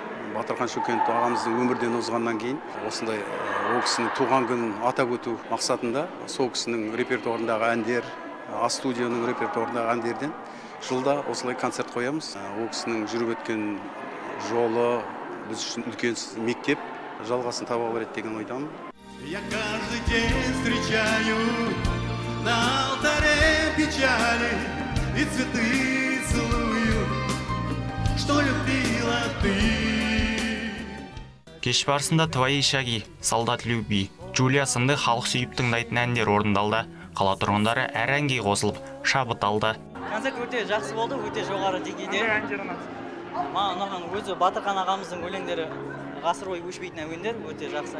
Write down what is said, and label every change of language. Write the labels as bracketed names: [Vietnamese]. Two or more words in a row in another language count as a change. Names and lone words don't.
[Kazakh] Батырхан Шөкенов ағамыздың өмірден озғаннан кейін осындай ол кісінің туған күнін атап өту мақсатында сол кісінің репертуарындағы әндер, студияның репертуарындағы әндерден жылда осылай концерт қоямыз. Ол кісінің жүріп өткен жолы біз үшін үлкен мектеп, жалғасын таба береді деген ойдамын. [Russian] Я каждый день встречаю на алтаре печали и цветы целую, что любила ты. [Kazakh] Кеш барысында «Твои шаги», «Солдат любви», «Джулия» сынды халық сүйіп тыңдайтын әндер орындалды. Қала тұрғындары әр әнге қосылып, шабыт алды. Концерт өте жақсы болды, өте жоғары деңгейде. Маған ұнаған өзі Батырхан ағамыздың өлеңдері ғасыр бойы өшпейтін әуендер, өте жақсы.